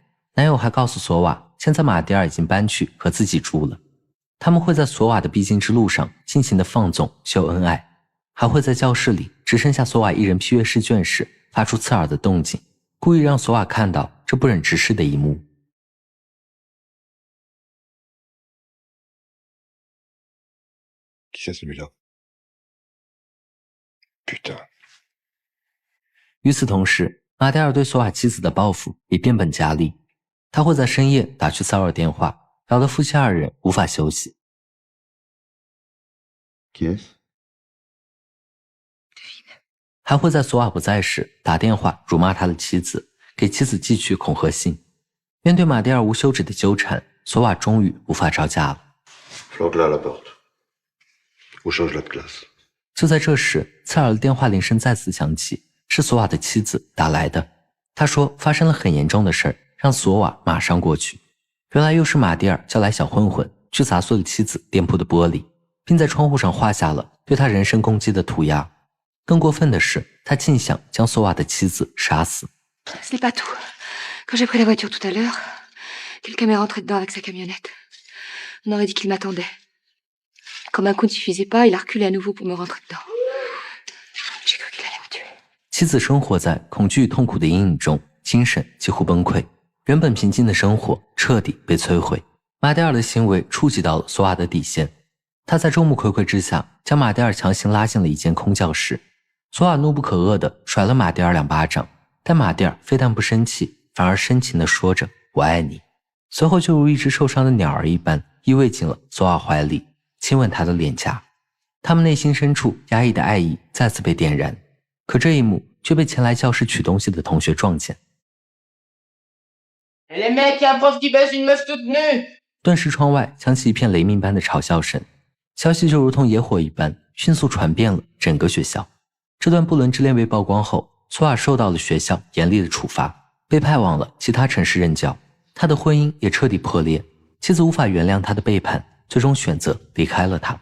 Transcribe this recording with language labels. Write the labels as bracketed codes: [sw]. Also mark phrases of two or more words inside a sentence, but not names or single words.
[zh] 男友还告诉索瓦，现在马蒂尔已经搬去和自己住了，他们会在索瓦的必经之路上尽情地放纵秀恩爱，还会在教室里只剩下索瓦一人批阅试卷时发出刺耳的动静，故意让索瓦看到这不忍直视的一幕。 [fr] Qui c'est celui-là? Putain. [zh] 与此同时，马蒂尔对索瓦妻子的报复也变本加厉，他会在深夜打去骚扰电话，搞得夫妻二人无法休息。 [fr] Qui est-ce? [zh] 还会在索瓦不在时打电话辱骂他的妻子，给妻子寄去恐吓信。面对马蒂尔无休止的纠缠，索瓦终于无法招架了。 [fr] Flanque-la à la porte. Ou change-la de classe. [zh] 就在这时，刺耳的电话铃声再次响起，是索瓦的妻子打来的。她说发生了很严重的事儿，让索瓦马上过去。原来又是马蒂尔叫来小混混去砸碎了妻子店铺的玻璃，并在窗户上画下了对他人身攻击的涂鸦。更过分的是，他竟想将索瓦的妻子杀死。 [fr] Ce n'est pas tout. Quand j'ai pris la voiture tout à l'heure, quelqu'un m'est rentré dedans avec sa camionnette. On aurait dit qu'il m'attendait. Quand d'un coup ne suffisait pas, il a reculé à nouveau pour me rentrer dedans. J'ai cru qu'il allait me tuer. [zh] 妻子生活在恐惧与痛苦的阴影中，精神几乎崩溃，原本平静的生活彻底被摧毁。马蒂尔的行为触及到了索瓦的底线，他在众目睽睽之下将马蒂尔强行拉进了一间空教室。索瓦怒不可遏地甩了马蒂尔2巴掌，但马蒂尔非但不生气，反而深情地说着我爱你，随后就如一只受伤的鸟儿一般依偎进了索瓦怀里，亲吻他的脸颊。他们内心深处压抑的爱意再次被点燃，可这一幕却被前来教室取东西的同学撞见。 [fr] Les mecs, y'a un prof qui baisse une meuf toute nue! [zh] 顿时窗外响起一片雷鸣般的嘲笑声，消息就如同野火一般迅速传遍了整个学校。这段不伦之恋被曝光后，索瓦受到了学校严厉的处罚，被派往了其他城市任教。他的婚姻也彻底破裂，妻子无法原谅他的背叛，最终选择离开了他。